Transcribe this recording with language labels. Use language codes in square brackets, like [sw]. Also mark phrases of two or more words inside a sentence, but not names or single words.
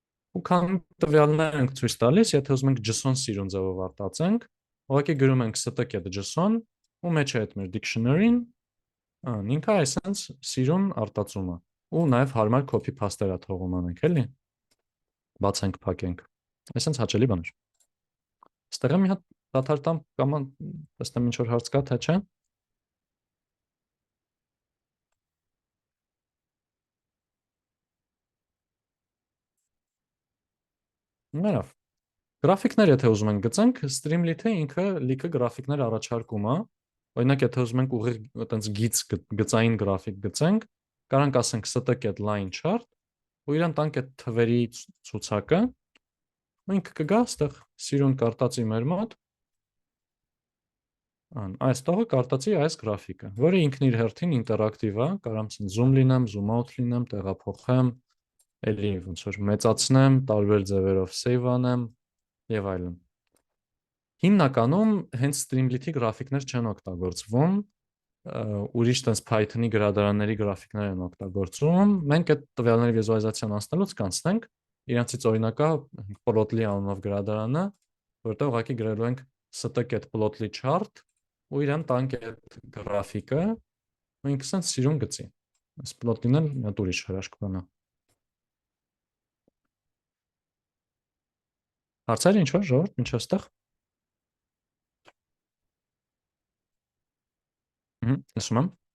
[hy] ու քան տվյալներ ենք ցույց տալիս, եթե ուզում ենք JSON սիրուն ձևով արտացենք, ուղղակի գրում ենք st.get.json ու մեջ է այդ մեր dictionary-ին, ինքը այսպես սիրուն արտածումը ու նաև հարմար [en] copy paste- [hy] ը թողում անենք, էլի։ Բացենք, փակենք։ Այսպես հաճելի բան է։ Ստեղ մի հատ դադար տամ կամ տեսնեմ ինչ որ հարց կա, թե չէ։ Ներավ։ Գրաֆիկներ եթե ուզում ենք գծենք, Streamlit-ը ինքը լիքը գրաֆիկներ առաջարկում է։ Օրինակ, եթե ուզում ենք ուղիղ այտենց գծային գրաֆիկ գծենք, կարանք ասենք st.get [en] line chart, [hy] ու իրան տանք այդ թվերի ցուցակը, ու ինքը կգա այստեղ սիրուն կարտածի մեր մոտ։ Այս տողը կարտածի այս գրաֆիկը, որը ինքն իր հերթին ինտերակտիվ է, կարամ zoom լինեմ, [en] zoom out [hy] լինեմ, տեղափոխեմ, էլի ոնց որ մեծացնեմ, տարբեր ձևերով save անեմ եւ այլն։ Հիմնականում հենց Streamlit-ի գրաֆիկներ չեն օգտագործվում, ուրիշ տես Python-ի գրադարանների գրաֆիկներ են օգտագործում։ Մենք այդ տվյալների վիզուալիզացիան անցնելուց կանցնենք, իրանցից օրինակա Plotly անունով գրադարանը, որտեղ ուղղակի գրելու ենք st.get Plotly chart ու իրան տանք այդ գրաֆիկը, ու ինքս են սիրուն գծի։ Այս Plotly-ն էլ մի հատ ուրիշ հրաշք բան է։ Հարցեր ինչ որ ժողովուրդ, ինչ այստեղ։ Ասում եմ։